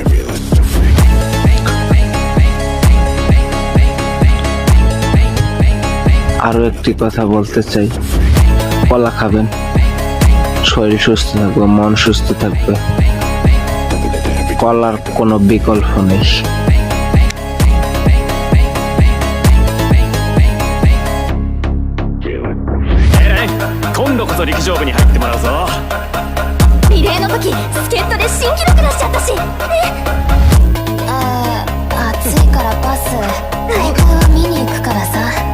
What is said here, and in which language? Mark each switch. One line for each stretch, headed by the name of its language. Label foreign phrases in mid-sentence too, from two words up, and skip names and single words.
Bangla: আরো একটি কথা বলতে চাই, কলা খাবেন, শরীর সুস্থ থাকবে, মন সুস্থ থাকবে। কলার কোনো বিকল্প নেই।
Japanese: 今度こそ陸上部に入ってもらうぞ。リレーの時助っ人で新記録出しちゃったし。暑いからパス。大会は見に行くからさ。